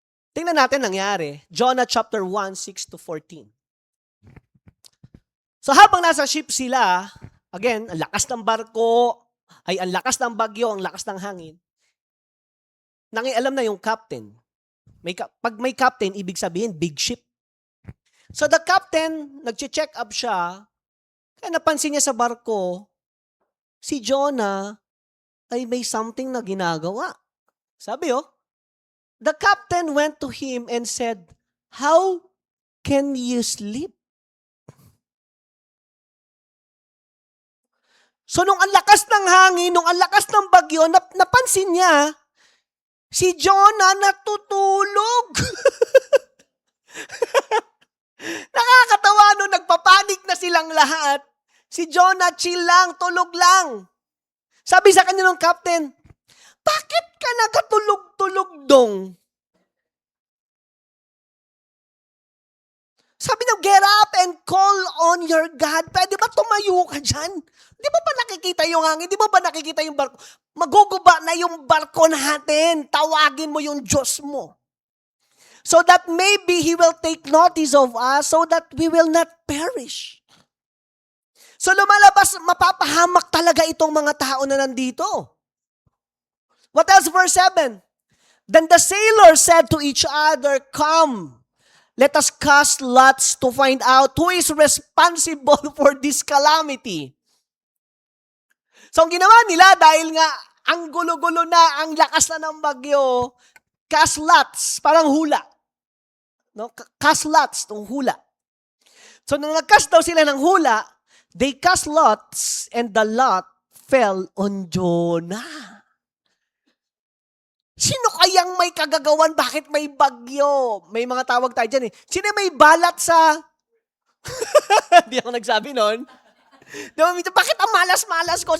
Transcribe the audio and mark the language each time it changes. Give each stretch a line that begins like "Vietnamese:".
Filipino: Tingnan natin nangyari. Jonah chapter 1, 6-14. So habang nasa ship sila, again, ang lakas ng barko, ang lakas ng bagyo, ang lakas ng hangin. Nangialam na yung captain. Pag may captain, ibig sabihin,
English: big ship.
Filipino: So the captain, nag-check up siya, kaya napansin niya sa barko, si Jonah ay may something na ginagawa.
English: Sabi the captain went to him and said, how can you sleep?
Filipino: So nung ang lakas ng hangin, nung ang lakas ng bagyo, napansin niya, si Jonah natutulog. Nakakatawa nung nagpapanik na silang lahat. Si Jonah chill lang, tulog lang. Sabi sa kanya ng captain, bakit ka nagatulog-tulog dong? Sabi niya,
English: get up and call on your God.
Filipino: Pwede ba tumayo ka dyan? Di ba ba nakikita yung hangin? Di ba ba nakikita yung barko? Maguguba na yung barko natin. Tawagin mo yung Diyos mo.
English: So that maybe He will take notice of us so that we will not perish.
Filipino: So lumalabas, mapapahamak talaga itong mga tao na nandito.
English: What else?
Filipino: Verse 7.
English: Then the sailors said to each other, "Come, let us cast lots to find out who is responsible for this calamity."
Filipino: So ang ginawa nila, dahil nga ang gulo-gulo na, ang lakas na ng bagyo, cast lots, parang hula. No? Cast lots, itong hula.
English: So
Filipino: nung nag-cast daw sila ng hula,
English: they cast lots and the lot fell on Jonah.
Filipino: Sino kayang may kagagawan? Bakit may bagyo? May mga tawag tayo dyan eh. Sino may balat sa... Hindi ako nagsabi nun. Bakit ang malas-malas ko?